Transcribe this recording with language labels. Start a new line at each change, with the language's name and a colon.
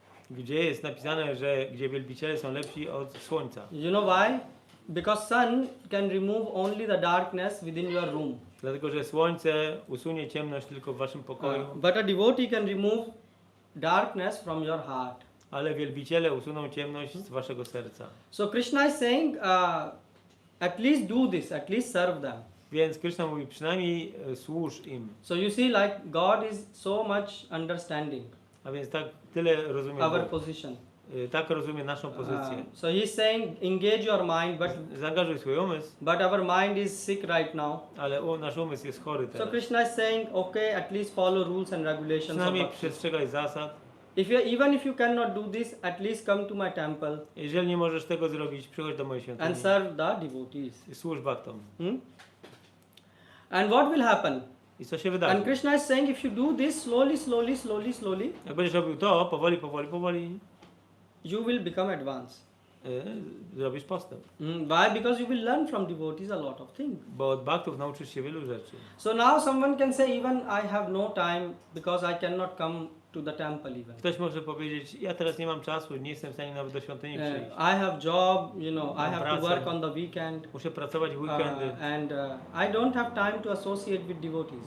Polish: gdzie jest napisane, że gdzie wielbiciele są lepsi od słońca.
English: You know why? Because sun can remove only the darkness within your room.
Polish: Dlatego, że słońce usunie ciemność tylko w waszym pokoju,
English: But a devotee can remove darkness from your heart.
Polish: ale wielbiciele usuną ciemność z waszego serca.
English: So Krishna is saying, at least do this, at least serve them.
Polish: Więc Krishna mówi, przynajmniej służ im.
English: So you see, like God is so much understanding
Polish: A więc tak tyle rozumie
English: our
Polish: Bóg.
English: position.
Polish: Tak rozumie naszą pozycję.
English: So he's saying, engage your mind,
Polish: Zaangażuj swój umysł,
English: but our mind is sick right now.
Polish: ale nasz umysł jest chory
English: So
Polish: teraz.
English: Krishna is saying, okay, at least follow rules and regulations. Of
Polish: Przynajmniej
English: bhakti.
Polish: przestrzegaj zasad.
English: Even if you cannot do this, at least come to my temple
Polish: Jeżeli nie możesz tego zrobić, przychodź do mojej świątyni
English: and serve the devotees.
Polish: i służ bhaktom.
English: And what will happen?
Polish: I co się
English: And
Polish: wydarzy?
English: Krishna is saying, if you do this slowly,
Polish: Jak będziesz robił to, powoli,
English: you will become advanced.
Polish: zrobisz postęp.
English: Why? Because you will learn from devotees a lot of things.
Polish: Bo od bhaktów nauczysz się wielu rzeczy.
English: So now someone can say, even I have no time because I cannot come to the temple even.
Polish: Ktoś może powiedzieć, ja teraz nie mam czasu, nie jestem w stanie nawet do świątyni przyjść.
English: I have job, I have to
Polish: pracę.
English: work on the weekend.
Polish: Muszę pracować w weekendy.
English: And I don't have time to associate with devotees.